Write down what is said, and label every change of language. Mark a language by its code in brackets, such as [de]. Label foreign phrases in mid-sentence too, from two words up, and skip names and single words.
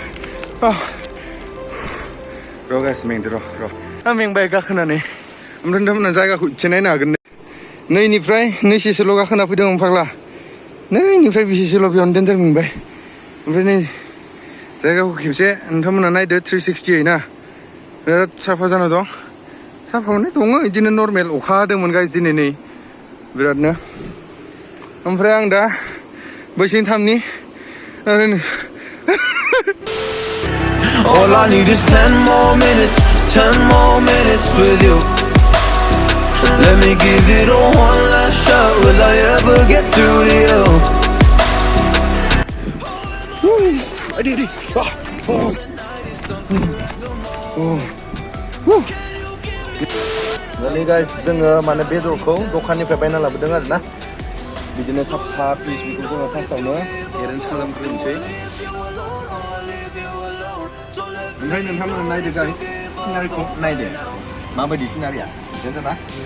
[brx] र' गाइस मेंदो र' आं मेंबाय गाखोनानै ओमफ्राय नोंथांमोना जायगाखौ इसे नायनो हागोन नैनिफ्राय नैसेसोल' गाखोना फैदों फाग्ला नैनिफ्राय बेसेसोल' बेयावनो डेन्जार मोनबाय ओमफ्राय नै जायगाखौ खेबसे नोंथांमोना नायदो 360 ना बिराद साफा जाना दं साफायावनो दङ बिदिनो नर्मेल अखा हादोंमोन गाइस दिनै नै बिरादनो ओमफ्राय आं दा बैसिनि थामनि ओरैनो [en] All I need is 10 more minutes with you. Let me give it a one last shot. Will I ever get through to you? [brx] Ini guys, जोङो माने बेदरखौ दखाननिफ्राय बायना लाबोदों आरो ना बिदिनो साफा पिस बेखौ जोङो फार्स्टआवनो एरेन्ज खालामग्रोनोसै ओमफ्राय नोंथांमोना नायदो गाइस सिनारिखौ नायदो माबायदि सिनारिया देन्जार ना